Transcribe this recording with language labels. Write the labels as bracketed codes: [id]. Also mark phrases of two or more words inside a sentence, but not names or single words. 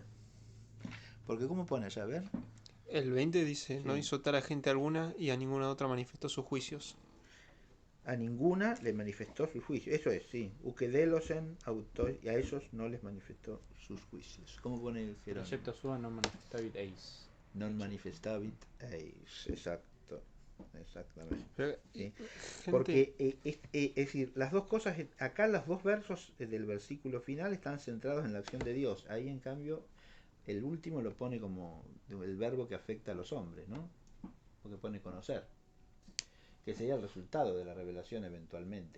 [es] Porque ¿cómo pone allá? A ver. El 20 dice, no Sí. hizo tal a gente alguna y a ninguna otra manifestó sus juicios. A ninguna le manifestó sus juicios. Eso es, sí. Ukedelosen autor, y a esos no les manifestó sus juicios. ¿Cómo pone el Jerónimo? [la] Precepta sua non manifestavit eis. Non manifestavit eis. [es] Exacto. Exactamente. Pero, Sí. gente, Porque es decir, las dos cosas, acá los dos versos del versículo final están centrados en la acción de Dios. Ahí en cambio el último lo pone como el verbo que afecta a los hombres, ¿no? Porque pone conocer, que sería el resultado de la revelación eventualmente,